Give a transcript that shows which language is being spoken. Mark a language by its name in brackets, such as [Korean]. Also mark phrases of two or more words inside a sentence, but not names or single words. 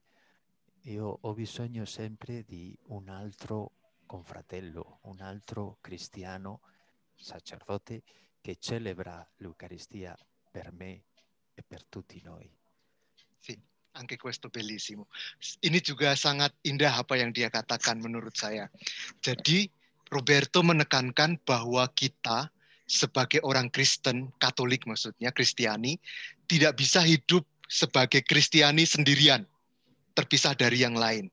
[Italian] Io ho bisogno sempre di un altro confratello, un altro cristiano sacerdote che celebra l'Eucaristia per me e per tutti noi. Sì, anche questo bellissimo. [Indonesian] Ini juga sangat indah apa yang dia katakan menurut saya. Jadi Roberto menekankan bahwa kita sebagai orang Kristen, Katolik maksudnya, Kristiani, tidak bisa hidup sebagai Kristiani sendirian, terpisah dari yang lain.